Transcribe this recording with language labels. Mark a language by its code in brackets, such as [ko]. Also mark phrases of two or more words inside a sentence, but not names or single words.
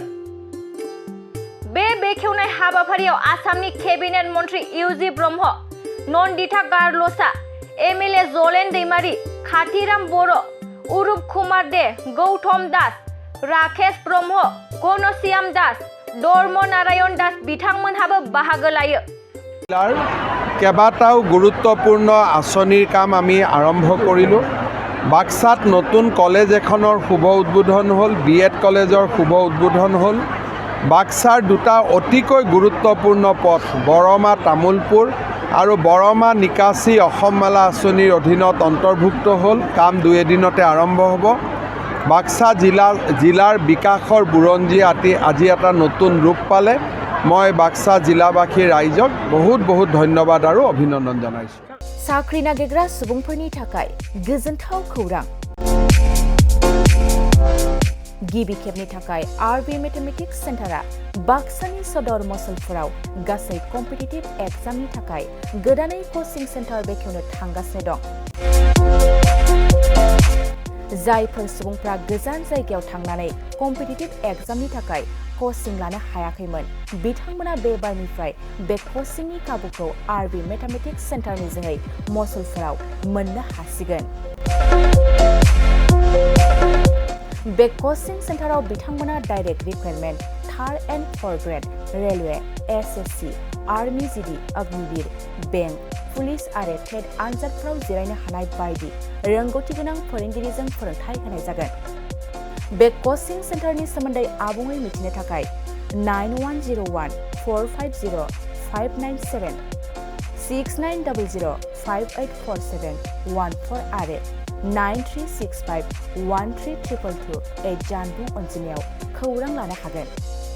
[brx] बे बेखेवनाय हाबाफारियाव आसामनि केबिनेट मन्त्री इउजि ब्रह्म, नन्दिता गारलसा, एमएलए जलेन दैमारी, खाथिराम बर', उरुप कुमार दे, गौतम दास, राकेश ब्रह्म, घनश्याम दास, धर्म नारायण दास बिथांमोनहाबो बाहागो लायो। [as] केबाटाও গুৰুত্বপূৰ্ণ আঁচনিৰ কাম আমি আৰম্ভ কৰিলোঁ। বাক্সাত নতুন কলেজ এখনৰ শুভ উদ্বোধন হ'ল, বিএড কলেজৰ শুভ উদ্বোধন হ'ল। বাক্সাৰ দুটা অতিকৈ গুৰুত্বপূৰ্ণ পথ বৰমা তামুলপুৰ আৰু বৰমা নিকাচি অসম মালা আঁচনিৰ অধীনত অন্তৰ্ভুক্ত হ'ল। কাম 2 এদিনতে আৰম্ভ হ'ব। বাক্সা জিলাৰ বিকাশৰ বুৰঞ্জী আজি এটা নতুন ৰূপ পালে। মই বাক্সা জিলাবাসী ৰাইজক বহুত ধন্যবাদ আৰু অভিনন্দন জনাইছোঁ। [brx] साख्रि नागिरग्रा सुबुंफोरनि थाखाय गोजोनथाव खौरां। गिबि खेबनि थाखाय आरबि मेथमेटिक्स सेन्टारा बाक्सानि सदर मसलफोराव गासै [en] competitive exam [brx] थाखाय गोदानै [en] coaching center [brx] बेखेवनो थांगासिनो दं। जायफोर सुबुंफ्रा गोजान जायगायाव थांनानै [en] competitive exam [brx] थाखाय कचिं लानो हायाखैमोन, बिथांमोना बे बारनिफ्राय बे कचिंनि खाबुखौ आरबि मेथमेटिक्स सेन्टारनि जोहै मसलफोराव मोननो हासिगोन। बे कचिं सेन्टाराव बिथांमोना [en] direct recruitment, 3rd and 4th grade, [brx] रेलवे, एसएससी, आर्मी जीडी, अग्निवीर, बेंक, पुलिस आरो टेट आनजादफोराव जिरायनो हानाय बायदि रोंगौथि गोनां फोरोंगिरिजों फोरोंथाय होनाय जागोन। बे [en] coaching center [brx] सोमोन्दै आबुङै मिथिनो थाखाय 9101450597 6900584714 आरो 9365132228 जानबुं अनजिमायाव खौरां लानो हागोन।